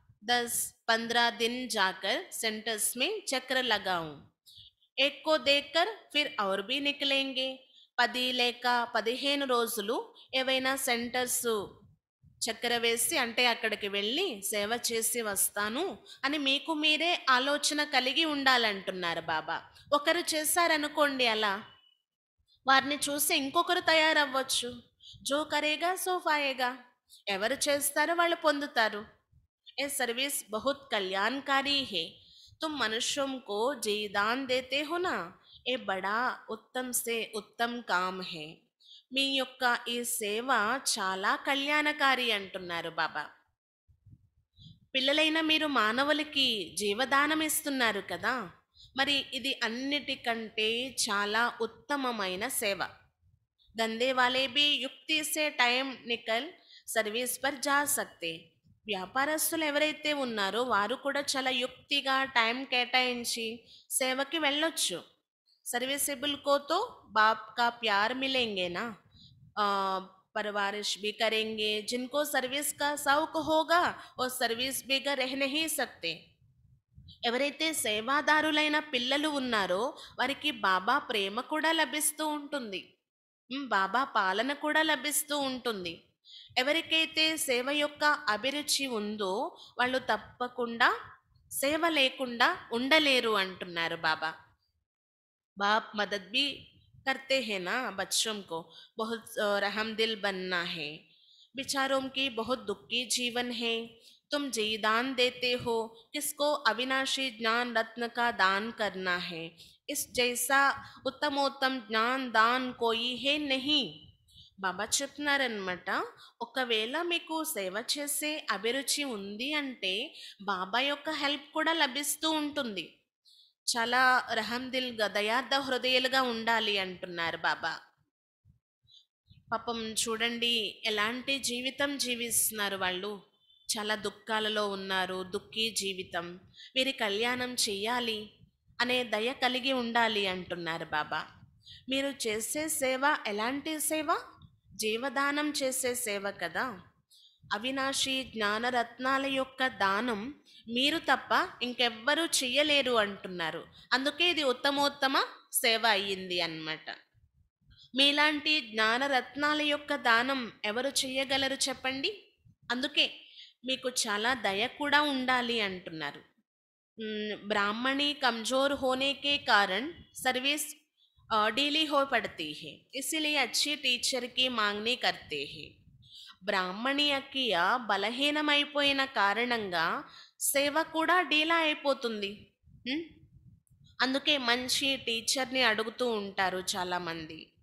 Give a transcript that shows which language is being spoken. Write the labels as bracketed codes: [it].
[hi] 10-15 दिन जाकर सेंटर्स में चक्र लगाऊं एक को देखकर फिर और भी निकलेंगे [te] 10 లేక 15 రోజులు ఏవైనా సెంటర్స్ చక్కెర వేసి అంటే అక్కడికి వెళ్ళి సేవ చేసి వస్తాను అని మీకు మీరే ఆలోచన కలిగి ఉండాలంటున్నారు బాబా. ఒకరు చేశారనుకోండి అలా, వారిని చూసి ఇంకొకరు తయారవ్వచ్చు. [hi] జో కరేగా సో పాయేగా, [te] ఎవరు చేస్తారో వాళ్ళు పొందుతారు. [hi] ఏ సర్వీస్ బహుత్ కళ్యాణకారీ హే तुम मनुष्यों को जीदान देते हो ना ये बड़ा उत्तम से उत्तम काम है [te] మీ యొక్క ఈ సేవ చాలా కళ్యాణకారి అంటున్నారు బాబా. పిల్లలైన మీరు మానవులకి జీవదానం ఇస్తున్నారు కదా, మరి ఇది అన్నిటికంటే చాలా ఉత్తమమైన సేవ. [hi] దందే వాలే భీ యుక్తి సే టైం నికల్ సర్వీస్ పర్ జా సక్తే. [te] వ్యాపారస్తులు ఎవరైతే ఉన్నారో వారు కూడా చాలా యుక్తిగా టైం కేటాయించి సేవకి వెళ్ళొచ్చు. [hi] सर्विसेबल को तो बाप का प्यार मिलेंगे ना, परवरिश भी करेंगे. जिनको सर्विस का शौक होगा वो सर्विस बिगर रह नहीं सकते. [te] ఎవరైతే సేవాదారులైన పిల్లలు ఉన్నారో వారికి బాబా ప్రేమ కూడా లభిస్తూ ఉంటుంది, బాబా పాలన కూడా లభిస్తూ ఉంటుంది. ఎవరికైతే సేవ యొక్క అభిరుచి ఉందో వాళ్ళు తప్పకుండా సేవ లేకుండా ఉండలేరు అంటున్నారు బాబా. [hi] बाप मदद भी करते हैं ना बच्चों को, बहुत रहम दिल बनना है. बेचारों की बहुत दुखी जीवन है, तुम जी दान देते हो, किसको अविनाशी ज्ञान रत्न का दान करना है. इस जैसा उत्तमोत्तम ज्ञान दान कोई है नहीं. [te] బాబా చెప్తున్నారనమాట, ఒకవేళ మీకు సేవ చేసే అభిరుచి ఉంది అంటే బాబా యొక్క హెల్ప్ కూడా లభిస్తూ ఉంటుంది. చాలా రహం దిల్ దయార్థ హృదయాలుగా ఉండాలి అంటున్నారు బాబా. పాపం చూడండి ఎలాంటి జీవితం జీవిస్తున్నారు వాళ్ళు, చాలా దుఃఖాలలో ఉన్నారు, దుఃఖీ జీవితం. వీరి కళ్యాణం చెయ్యాలి అనే దయ కలిగి ఉండాలి అంటున్నారు బాబా. మీరు చేసే సేవ ఎలాంటి సేవ? జీవదానం చేసే సేవ కదా. అవినాశి జ్ఞానరత్నాల యొక్క దానం మీరు తప్ప ఇంకెవ్వరూ చెయ్యలేరు అంటున్నారు. అందుకే ఇది ఉత్తమోత్తమ సేవ అయ్యింది అన్నమాట. మీలాంటి జ్ఞానరత్నాల యొక్క దానం ఎవరు చెయ్యగలరు చెప్పండి? అందుకే మీకు చాలా దయ కూడా ఉండాలి అంటున్నారు. [hi] ब्राह्मणी कमजोर होने के कारण सर्विस डीली हो पड़ती है, इसीलिए अच्छी टीचर की मांगनी करते हैं. [te] బ్రాహ్మణీయకీయ బలహీనమైపోయిన కారణంగా సేవ కూడా డీలా అయిపోతుంది. అందుకే మంచి టీచర్ని అడుగుతూ ఉంటారు చాలామంది.